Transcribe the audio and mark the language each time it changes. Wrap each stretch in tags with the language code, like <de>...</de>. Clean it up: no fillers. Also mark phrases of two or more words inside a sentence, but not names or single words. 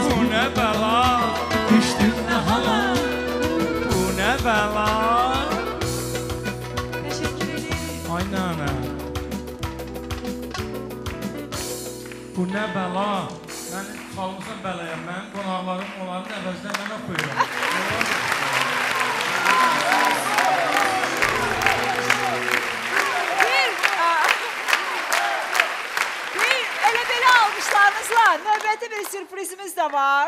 <tr>Bu ne bela, Düştüm ne hala. bu ne bela. Teşekkür ederim. Ay nana, bu ne bela. Ben salmışım belaya,</tr> <az>ben qonaqlarım onların əvəzində mənə koyuram. Bir elə belə almışlarınızla növbəti bir sürprizimiz də var.</az>